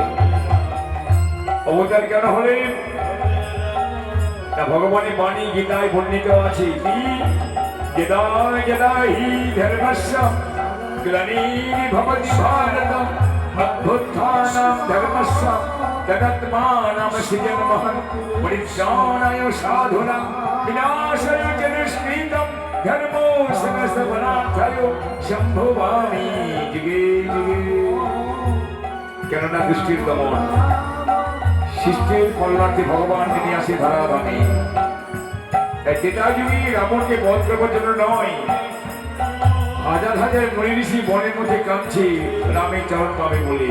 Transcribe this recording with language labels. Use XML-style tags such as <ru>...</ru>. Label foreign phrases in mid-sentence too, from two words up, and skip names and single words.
<bn>অবতার কেন হলেন না, ভগবানের বাণী গীতায় বর্ণিত আছে, কি</bn> <sa>যদায় যদায় হি ধর্মস্য গ্লানির্ ভবতি ভারতম অভ্যুত্থানম ধর্মস্য তদাত্মানম সৃজনমহং পরিত্রাণায় সাধুনাং বিনাশায় চ দুষ্কৃতম ধর্মো সংস্থাপনার্থায় সম্ভবামি যুগে যুগে।</sa> <bn>কেননা দুষ্টির দমন, সৃষ্টির কল্যাণে ভগবান তিনি আসে ধরাধামে। যেটা যুগে রাবণকে বধ করবার জন্য নয়, হাজার হাজার মুনি ঋষি বনের মধ্যে কাঁদছে রামের চরণ পাবে বলে।</bn>